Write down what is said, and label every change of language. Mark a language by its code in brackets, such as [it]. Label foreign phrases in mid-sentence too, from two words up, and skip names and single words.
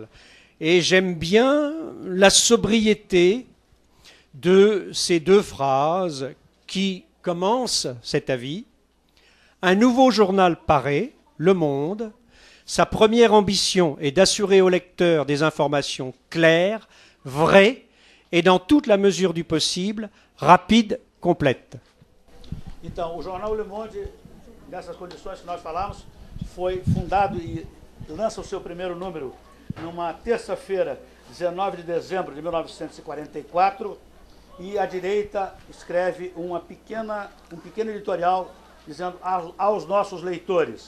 [fr] Et j'aime bien la sobriété de ces deux phrases qui commencent cet avis. Un nouveau journal paraît, Le Monde. Sa première ambition est d'assurer au lecteur des informations claires, vraies et dans toute la mesure du possible, rapides, complètes. [pt] Então, o jornal Le Monde, nessas condições que nós falamos, foi fundado e lança o seu primeiro número numa terça-feira, 19 de dezembro de 1944, e à direita escreve um pequeno editorial dizendo aos nossos leitores.